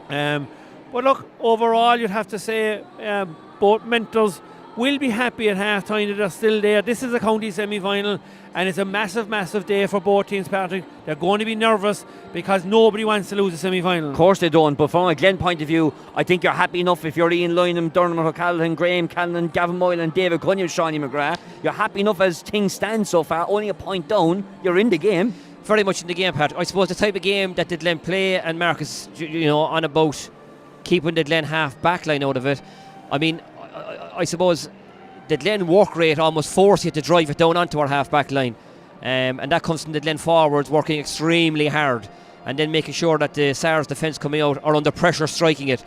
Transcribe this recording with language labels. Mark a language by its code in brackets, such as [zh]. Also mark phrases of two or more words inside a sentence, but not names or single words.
[en] But look, overall you'd have to say both mentors will be happy at half time that they're still there. This is a county semi-final, and it's a massive, massive day for both teams, Patrick. They're going to be nervous because nobody wants to lose a semi-final. Of course they don't, but from a Glen point of view, I think you're happy enough if you're Ian Lynham, Dermot O'Callaghan, Graham Callan, Gavin Moylan, David Cunningham, Shawnee McGrath. You're happy enough as things stand so far, only a point down, you're in the game. Very much in the game, Patrick. I suppose the type of game that the Glen play, and Marcus, on about keeping the Glen half back line out of it. I mean, I suppose the Glen work rate almost force you to drive it down onto our half back line, and that comes from the Glen forwards working extremely hard and then making sure that the SARS defence coming out are under pressure striking it.